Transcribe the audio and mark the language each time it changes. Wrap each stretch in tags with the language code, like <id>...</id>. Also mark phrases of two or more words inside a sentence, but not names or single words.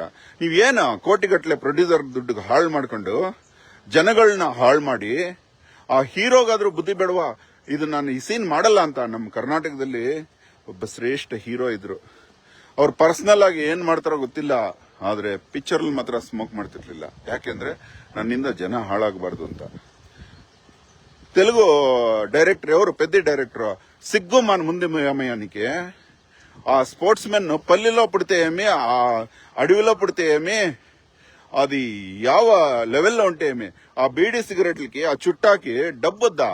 <kn>ನೀವೇನು ಕೋಟಿಗಟ್ಟಲೆ ಪ್ರೊಡ್ಯೂಸರ್ ದುಡ್ಡು ಹಾಳು ಮಾಡ್ಕೊಂಡು ಜನಗಳನ್ನ ಹಾಳು ಮಾಡಿ ಆ ಹೀರೋಗಾದ್ರೂ ಬುದ್ಧಿ ಬೇಡವಾ? ಇದು ನಾನು ಈ ಸೀನ್ ಮಾಡಲ್ಲ ಅಂತ. ನಮ್ಮ ಕರ್ನಾಟಕದಲ್ಲಿ ಒಬ್ಬ ಶ್ರೇಷ್ಠ ಹೀರೋ ಇದ್ರು. ಅವ್ರು ಪರ್ಸನಲ್ ಆಗಿ ಏನ್ ಮಾಡ್ತಾರೋ ಗೊತ್ತಿಲ್ಲ, ಆದ್ರೆ ಪಿಕ್ಚರ್ ಅಲ್ಲಿ ಮಾತ್ರ ಸ್ಮೋಕ್ ಮಾಡ್ತಿರ್ಲಿಲ್ಲ. ಯಾಕೆಂದ್ರೆ ನನ್ನಿಂದ ಜನ ಹಾಳಾಗಬಾರ್ದು ಅಂತ.</kn> <te>తెలుగు డైరెక్టర్ ఎవరు? పెద్ద డైరెక్టర్ సిగ్గు మన ముందు ఏమయానికి. ఆ స్పోర్ట్స్ మెన్ పల్లెలో పుడితే ఏమి, ఆ అడవిలో పుడితే ఏమి, అది ಯಾವ లెవెల్లో ఉంటే ఏమి, ఆ బీడీ సిగరెట్లకి ఆ చుట్టాకి డబ్బొద్దా?</te>